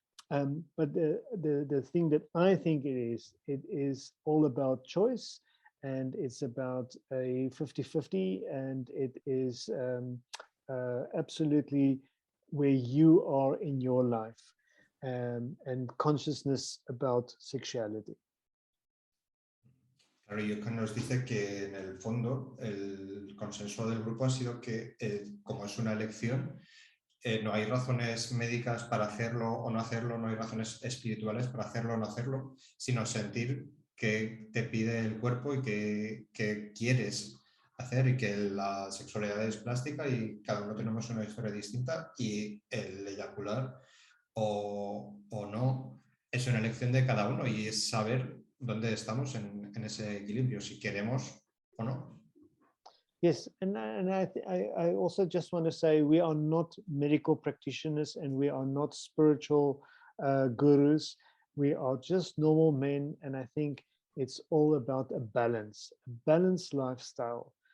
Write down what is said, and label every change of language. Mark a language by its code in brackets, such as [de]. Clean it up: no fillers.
[en] But the thing that I think it is all about choice, and it's about a 50-50, and it is absolutely where you are in your life, and consciousness about sexuality. [es] Claro, y Johan nos dice que en el fondo el consenso del grupo ha sido que como es una elección, no hay razones médicas para hacerlo o no hacerlo, no hay razones espirituales para hacerlo o no hacerlo, sino sentir que te pide el cuerpo y que quieres hacer, y que la sexualidad es plástica y cada uno tenemos una historia distinta, y el eyacular o no es una elección de cada uno, y es saber dónde estamos en ese equilibrio, si queremos o no. [en] Yes, and I also just want to say we are not medical practitioners and we are not spiritual gurus. We are just normal men, and I think it's all about a balanced lifestyle.